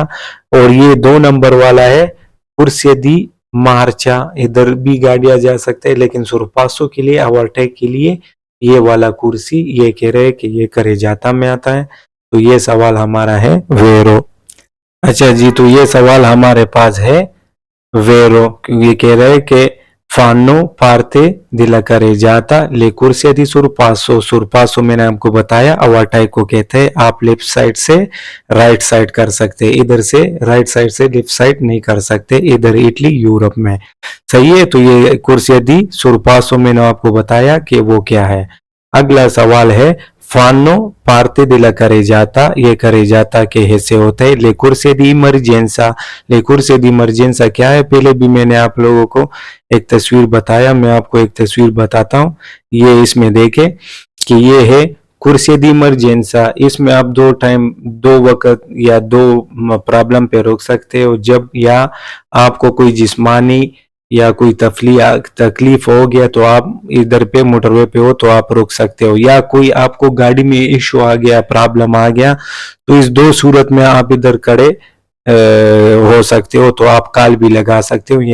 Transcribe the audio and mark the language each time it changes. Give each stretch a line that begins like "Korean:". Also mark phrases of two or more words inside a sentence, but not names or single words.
Urdu: اور یہ 2 نمبر والا ہے
Italian: corsia di marcia,
Urdu: ادھر بھی گاڑیاں جا سکتے ہیں، لیکن سورپاسو کے لیے، اوورٹیک کے لیے یہ والا کرسی، یہ کہہ رہے ہیں کہ یہ carreggiata میں آتا ہے. تو یہ سوال ہمارا ہے ویرو. اچھا جی، تو یہ سوال ہمارے پاس ہے ویرو. یہ کہہ رہے ہیں کہ
Italian: fanno parte della carreggiata le corsie di sorpasso।
Urdu: sorpasso میں نے آپ کو بتایا اوورٹیک کو کہتے ہیں. آپ لیفٹ سائیڈ سے رائٹ سائیڈ کر سکتے ہیں، ادھر سے رائٹ سائیڈ سے لیفٹ سائیڈ نہیں کر سکتے، ادھر اٹلی یورپ میں. صحیح ہے۔ تو یہ
Italian: corsia di sorpasso
Urdu: میں نے آپ کو بتایا کہ وہ کیا ہے. اگلا سوال ہے
Italian: fanno parte della carreggiata,
Urdu: یہ carreggiata کے حصے ہوتے ہیں.
Italian: le corsie di emergenza, le corsie di emergenza
Urdu: کیا ہے، پہلے بھی میں نے آپ لوگوں کو ایک تصویر بتایا، میں آپ کو ایک تصویر بتاتا ہوں. یہ اس میں دیکھے کہ یہ ہے
Italian: corsia di emergenza.
Urdu: اس میں آپ 2 ٹائم 2 وقت یا 2 پرابلم پہ روک سکتے ہو. جب یا آپ کو کوئی جسمانی یا کوئی تکلیف ہو گیا، تو آپ ادھر پہ موٹروے پہ ہو تو آپ روک سکتے ہو، یا کوئی آپ کو گاڑی میں ایشو آ گیا، پرابلم آ گیا، تو اس 2 صورت میں آپ ادھر کھڑے ہو سکتے ہو، تو آپ کال بھی لگا سکتے ہو.